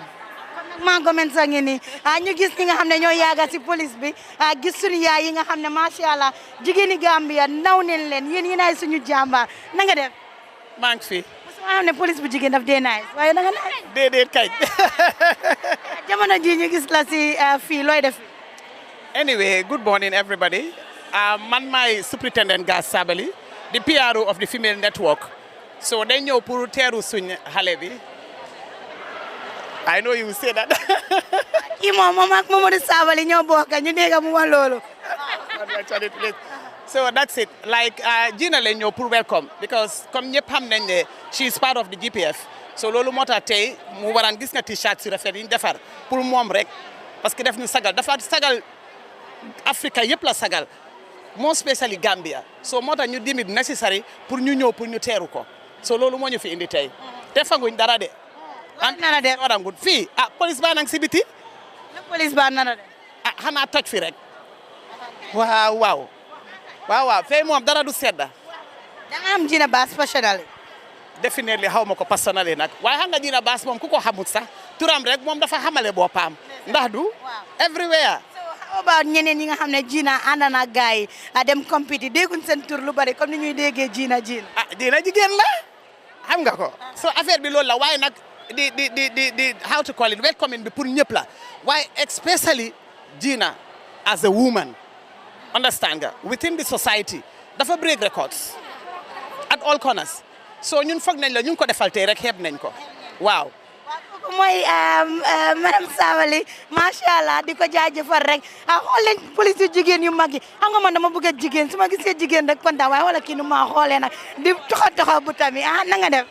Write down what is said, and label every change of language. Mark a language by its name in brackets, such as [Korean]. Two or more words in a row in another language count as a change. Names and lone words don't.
[Wolof] maa Gomez a ngi nii ñu gis ñi nga xam ne ñoo yaaga si police bi gis suñu yaay yi nga xam ne [Arabic] ما شاء الله [Wolof] jigéeni Gambia naw nañ leen yéen ay suñu jàmbaar na nga def. maa ngi fi. ma xam ne police bu jigéen daf dee nice waaye na nga nice. déedéet kañ. jamono ji ñu gis la si fii looy def. [English] Anyway, good morning everybody. [Wolof] Man maay [English] Superintendent Gas Sabali, the PRO of the Female Network. [Wolof] So dañ ñëw pour teeru suñ xale bi. [English] I know you will say that. [Wolof] kii moom ak Mamadou Sabali ñoo bokk ñu dégg mu wax loolu. [English] So that's it. Like Gina [Wolof] lañ ñëw pour [English] welcome because [Wolof] comme ñëpp xam nañ ne [English] she is part of the GPF. [Wolof] So loolu moo tax tey mu waraan gis nga t-shirt si rafet yi ñu defar pour moom rek [French] parce que [Wolof] def ñu sagal dafa sagal Africa yëpp la sagal [English] more especially [Wolof] Gambia. So moo tax ñu [English] deem it necessary [Wolof] pour ñu ñëw pour ñu teeru ko. So loolu moo ñu fi indi tey te fanguñ dara de. nana de warangut fii police baa nang si biti police baa nana de xanaa toj fi rek waaw fee moom dara du sedda da nga am Gina Bass personnel definitely xaw ma ko personnally nag waaye xam nga Gina Bass moom ku ko xamut sax turam rek moom dafa xamale boppam ndax du everywhere. [English] How about [Wolof] ñeneen ñi nga xam ne Gina ànd na gars yi dem compétit dégguñ seen tur lu bari comme ni ñuy déggee Gina. Gina jigéen la xam nga ko so affaire bi loolu la waaye nag di [English] how to call it welcoming [Wolof] bi pour ñëpp la waaye [English] especially Gina as a woman understand [Wolof] nga [English] within the society [Wolof] dafa [English] break records at all corners so [Wolof] ñun foog nañ la ñu ko defal tey rek xeeb nañ ko waaw. mooy madame Sabally [Arabic] ما شاء الله [Wolof] di ko jaajëfal rek xool leen police yu jigéen yu mag yi xam nga man dama bëgg a jigéen su ma gisee jigéen rek kontaan waaye wala kii nu ma xoolee nag di toxa bu tamit na nga def.